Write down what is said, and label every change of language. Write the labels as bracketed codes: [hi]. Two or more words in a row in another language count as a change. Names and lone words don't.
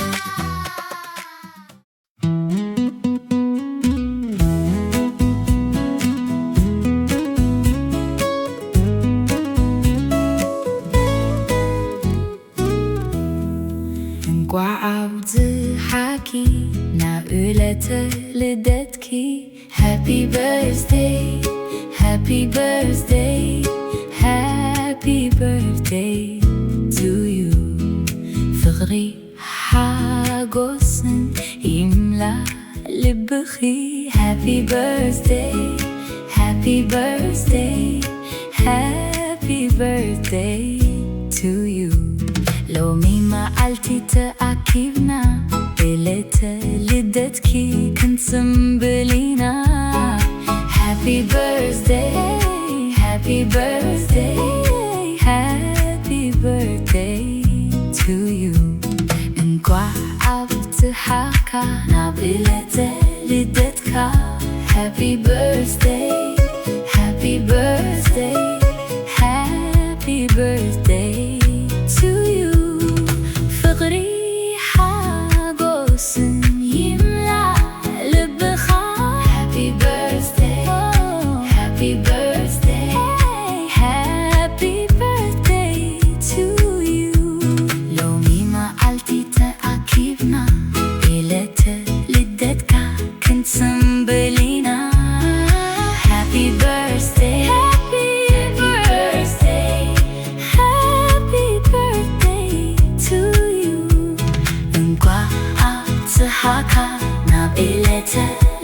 [ti] እንቋዕ ኣብጽሓኪ ናብ ዕለተ ልደትኪ [en] Happy birthday, happy birthday, happy birthday to you. [ti] ፍቕሪ ሓጎስን ይምላ ልብኺ [en] Happy birthday, happy birthday, happy birthday to you. [ti] ሎሚ መዓልቲ ተኣኪብና ዕለተ ልደትኪ ክንጽምብል ኢና [en] Happy birthday, happy birthday, happy birthday to you. [ti] እንቋዕ ኣብጽሓካ ናብ ዕለተ ልደትካ [en] Happy birthday, happy birthday, happy birthday to you. [ti] ፍቕሪ ሓጎስን ይምላ ልብኻ [en] Happy birthday, happy birthday, happy birthday to you. [ti] ሎሚ መዓልቲ ተኣኪብና ዕለተ ልደትካ ክንጽምብል ኢና [en] Happy birthday, happy birthday, happy birthday to you. [ti] እንቋዕ ኣብጽሓካ ናብ ዕለተ